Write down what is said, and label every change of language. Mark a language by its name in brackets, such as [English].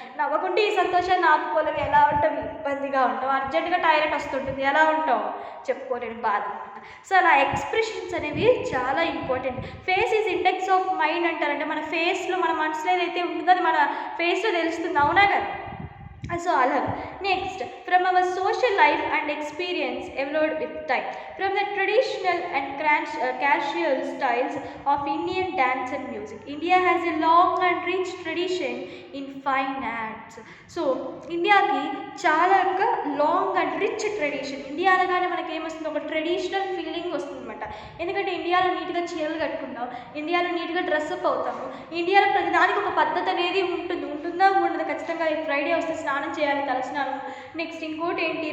[Telugu] నవ్వకుంటే ఈ సంతోషాన్ని ఆపుకోలేవు, ఎలా ఉంటావు? ఇబ్బందిగా ఉంటావు. అర్జెంటుగా టాయిలెట్ వస్తుంటుంది, ఎలా ఉంటావు? చెప్పుకోలేని బాధ అనమాట. సో అలా ఎక్స్ప్రెషన్స్ అనేవి చాలా important. [English] face is index of mind [Telugu] అంటారంటే మన ఫేస్లో, మన మనసులో ఏదైతే ఉంటుందో అది మన ఫేస్లో తెలుస్తుంది, అవునా కదా? సో అలాగా. [English] Next, from our social life and experience evolved with time, from the traditional and casual styles of Indian dance and music, India has a long and rich tradition in fine arts. [Telugu] So ఇండియాకి చాలా ఒక long and rich tradition. India అనగానే మనకి ఏమొస్తుంది? ఒక traditional feeling వస్తుంది అనమాట. ఎందుకంటే ఇండియాలో నీట్గా చీరలు కట్టుకుంటాం, ఇండియాలో నీట్గా డ్రెస్అప్ అవుతాము, ఇండియాలో ప్రతిదానికి ఒక పద్ధతి అనేది ఉంటుందా? ఉండదు. ఖచ్చితంగా ఫ్రైడే వస్తే స్నానం చేయాలి, తలస్నానం. నెక్స్ట్ ఇంకోటి ఏంటి?